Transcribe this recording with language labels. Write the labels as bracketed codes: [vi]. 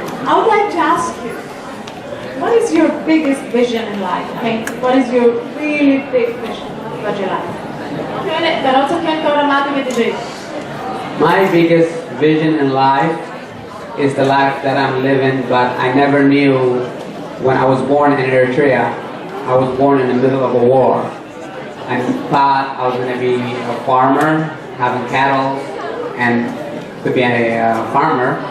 [en] I would like to ask you, what is your biggest vision in life? Okay? What is your really big vision about your life? [el] Θα ρώτησα ποιο είναι το όραμά του για τη ζωή. [en] My biggest vision in life is the life that I'm living, but I never knew when I was born in Eritrea. I was born in the middle of a war. I thought I was going to be a farmer, having cattle, and to be a farmer.